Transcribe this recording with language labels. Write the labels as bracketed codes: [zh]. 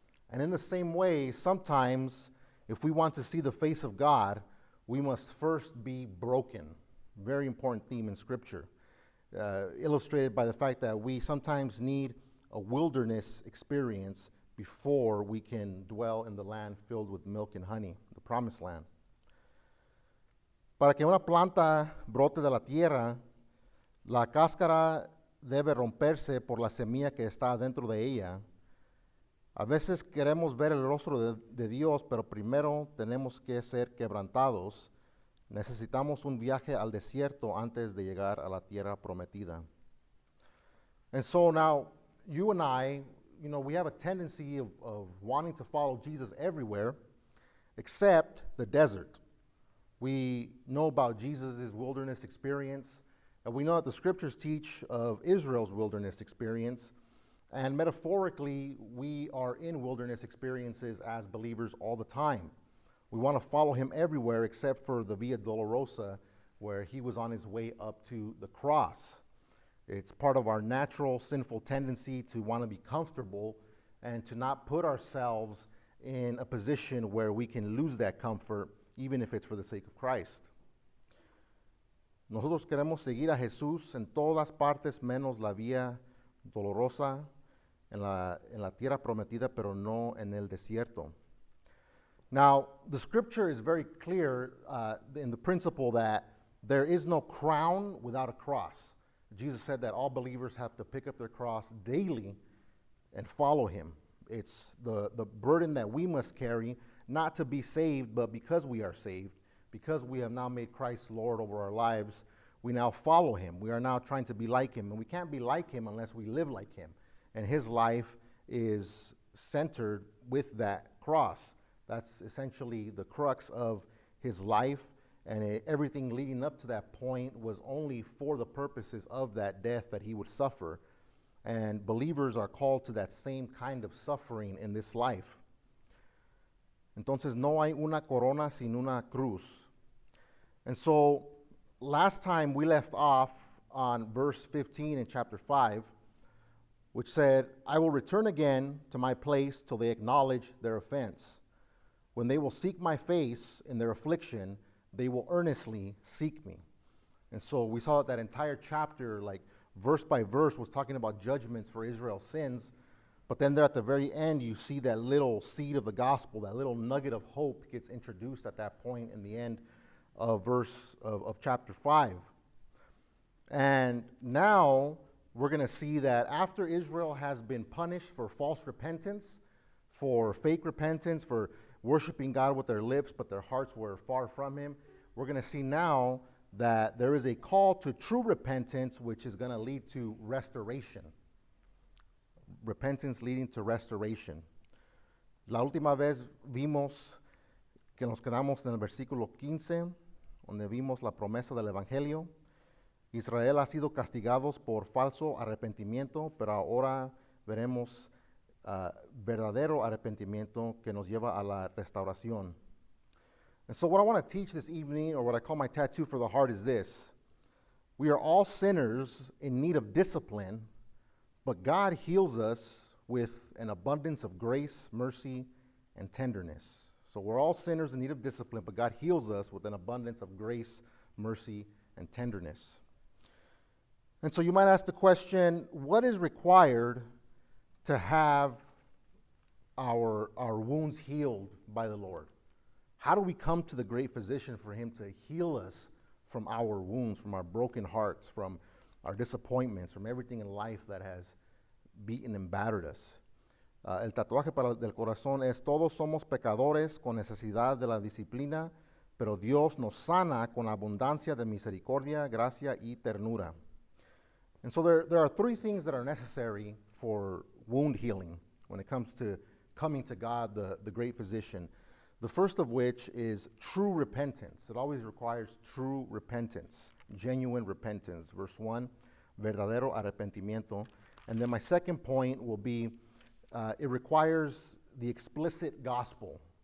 [en] And in the same way, sometimes, if we want to see the face of God, we must first be broken. Very important theme in Scripture. Illustrated by the fact that we sometimes need a wilderness experience before we can dwell in the land filled with milk and honey, the promised land. [es] Para que una planta brote de la tierra, la cáscara debe romperse por la semilla que está dentro de ella. A veces queremos ver el rostro de Dios, pero primero tenemos que ser quebrantados. Necesitamos un viaje al desierto antes de llegar a la tierra prometida. [en] And so now, you and I, we have a tendency of wanting to follow Jesus everywhere except the desert. We know about Jesus' wilderness experience, and we know that the scriptures teach of Israel's wilderness experience, and metaphorically, we are in wilderness experiences as believers all the time. We want to follow him everywhere except for the Via Dolorosa, where he was on his way up to the cross. It's part of our natural sinful tendency to want to be comfortable and to not put ourselves in a position where we can lose that comfort, even if it's for the sake of Christ. [es] Nosotros queremos seguir a Jesús en todas partes menos la Vía Dolorosa, en la tierra prometida, pero no en el desierto. [en] Now, the scripture is very clear in the principle that there is no crown without a cross. Jesus said that all believers have to pick up their cross daily and follow him. It's the burden that we must carry, not to be saved, but because we are saved, because we have now made Christ Lord over our lives, we now follow him. We are now trying to be like him, and we can't be like him unless we live like him. And his life is centered with that cross. That's essentially the crux of his life, and everything leading up to that point was only for the purposes of that death that he would suffer. And believers are called to that same kind of suffering in this life. [es] Entonces, no hay una corona sin una cruz. [en] And so, last time we left off on verse 15 in chapter 5, which said, I will return again to my place till they acknowledge their offense. When they will seek my face in their affliction, they will earnestly seek me. And so we saw that entire chapter, like verse by verse, was talking about judgments for Israel's sins. But then there at the very end, you see that little seed of the gospel, that little nugget of hope gets introduced at that point in the end of chapter 5. And now we're going to see that after Israel has been punished for false repentance, for fake repentance, for worshiping God with their lips, but their hearts were far from him, we're going to see now that there is a call to true repentance, which is going to lead to restoration. Repentance leading to restoration. [es] La última vez vimos que nos quedamos en el versículo 15, donde vimos la promesa del Evangelio. Israel ha sido castigados por falso arrepentimiento, pero ahora veremos verdadero arrepentimiento que nos lleva a la restauración. [en] And so what I want to teach this evening, or what I call my tattoo for the heart, is this. We are all sinners in need of discipline, but God heals us with an abundance of grace, mercy, and tenderness. So we're all sinners in need of discipline, but God heals us with an abundance of grace, mercy, and tenderness. And so you might ask the question, what is required to have our wounds healed by the Lord? How do we come to the great physician for him to heal us from our wounds, from our broken hearts, from our disappointments, from everything in life that has beaten and battered us? [es] El tatuaje del corazón es: todos somos pecadores con necesidad de la disciplina, pero Dios nos sana con abundancia de misericordia, gracia y ternura. [en] And so there are three things that are necessary for wound healing when it comes to coming to God, the great physician. The first of which is true repentance. It always requires true repentance, genuine repentance. Verse 1, [es] verdadero arrepentimiento. [en] And then my second point will be it requires the explicit gospel.